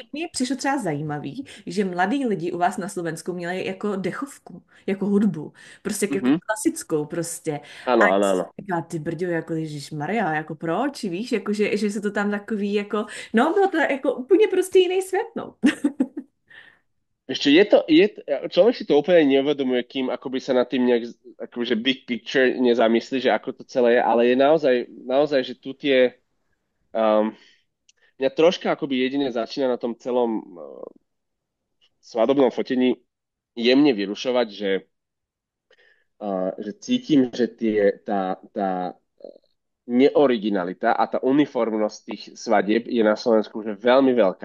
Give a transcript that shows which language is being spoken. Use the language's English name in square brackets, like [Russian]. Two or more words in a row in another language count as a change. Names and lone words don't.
[Czech] i mně přišlo třeba zajímavý, že mladí lidi u vás na Slovensku měli jako dechovku, jako hudbu, prostě jako mhm. klasickou prostě. A [Slovak] Áno, [Czech] já [Slovak] áno, [Czech] si [Slovak] áno. [Czech] říkala, ty brďo, jako Maria, jako proč, víš, jako že se to tam takový jako, no bylo to jako úplně prostě jiný svět, no. [Slovak] Ešte človek si to úplne neuvedomuje, kým akoby sa nad tým nejak, akože [English] big picture [Slovak] nezamyslí, že ako to celé je, ale je naozaj, že tu um, mňa troška akoby jedine začína na tom celom svadobnom fotení jemne vyrušovať, že cítim, že tá neoriginalita a tá uniformnosť tých svadieb je na Slovensku že veľmi veľká.